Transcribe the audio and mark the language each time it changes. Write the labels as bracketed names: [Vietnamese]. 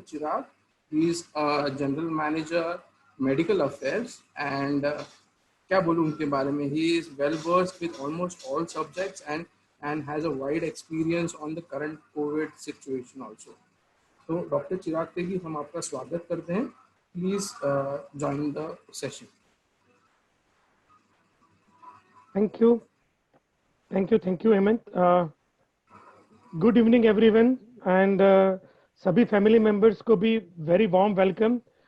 [English] Chirag, he is a general manager, medical affairs, and [Hindi] क्या बोलूं उनके बारे में, [English] he is well versed with almost all subjects and has a wide experience on the current COVID situation also. So Dr. [Hindi] Chirag Teli, हम आपका स्वागत करते हैं. [English] Please join the session. Thank you. Thank you, Hemant. Good evening, everyone, and [Hindi] सभी [English] family members [Hindi] को भी [English] very warm welcome.